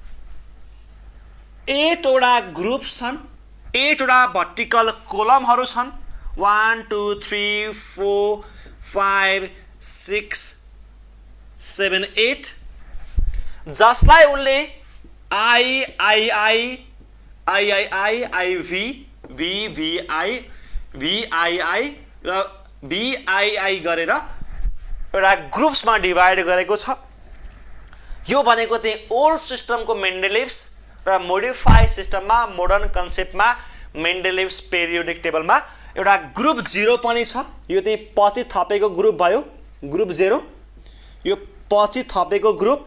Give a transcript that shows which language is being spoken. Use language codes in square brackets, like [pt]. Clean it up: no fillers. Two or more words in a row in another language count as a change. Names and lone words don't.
[ne] 8 वटा ग्रुप्स छन्, 8 वटा [en] vertical columnहरू [ne] छन्, 1 2 3 4 5 6 7 8, जसलाई उसले आई आई आई आई आई आई आई भी भी भी आई भी आई आई र भी आई आई गरेर एउटा ग्रुप्समा डिभाइड गरेको छ। यो भनेको चाहिँ [en] old systemको [ne] मेन्डेलिभ्स र मोडिफाइड सिस्टममा [en] modern conceptमा [ne] मेन्डेलिभ्स [en] periodic tableमा [ne] एउटा ग्रुप 0 पनि छ। यो चाहिँ पछि थपेको ग्रुप भयो, ग्रुप 0, यो पछि थपेको ग्रुप।